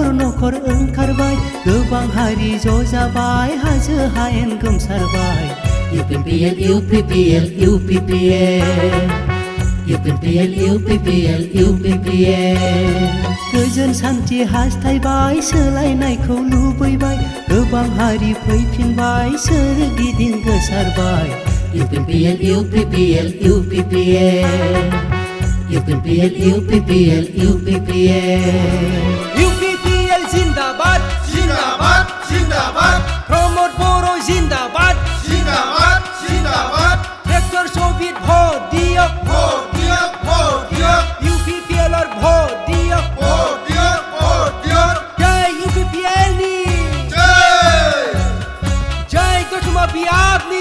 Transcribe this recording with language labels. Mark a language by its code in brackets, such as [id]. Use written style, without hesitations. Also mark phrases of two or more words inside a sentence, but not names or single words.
[brx] नखर ओंखारबाय गोबां हारि ज' जाबाय हाजो हायेन गोमसारबाय UPPL UPPL UPPL UPPL UPPL UPPL गोजोन सान्थि हास्थायबाय सोलायनायखौ लुबैबाय गोबां हारि फैफिनबाय सोरगिदिं गोसारबाय UPPL UPPL UPPL UPPL UPPL UPPL [hi] UPPL जिंदाबाद जिंदाबाद जिंदाबाद प्रमोद बर' जिंदाबाद जिंदाबाद जिंदाबाद [as] ট্ৰেক্টৰ সবিত ভোট দিয়ো ভোট দিও ভোট দিও UPPL অৰ ভোট দিয়ো ভোট দিও ভোট দিও [brx] जय UPPL नी [as] জয় [brx] जय कुसुमा बियाब नी